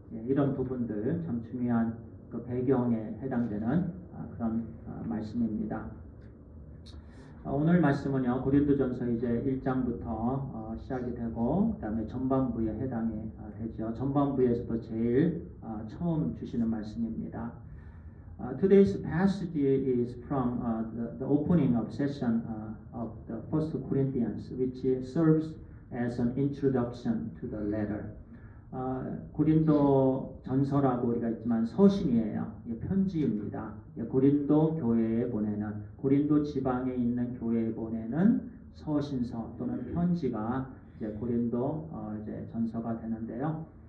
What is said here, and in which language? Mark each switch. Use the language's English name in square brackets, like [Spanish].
[Korean] 이런 부분들 참 중요한 그 배경에 해당되는 그런 말씀입니다. 오늘 말씀은요, 고린도전서 이제 1장부터 시작이 되고 그다음에 전반부에 해당이 되죠. 전반부에서도 제일 처음 주시는 말씀입니다. [English] Today's passage is from the opening of session of the First Corinthians, which serves as an introduction to the letter. [Korean] 고린도 전서라고 우리가 있지만 서신이에요. 편지입니다. 고린도 교회에 보내는, 고린도 지방에 있는 교회에 보내는 서신서 또는 편지가 이제 고린도 이제 전서가 되는데요.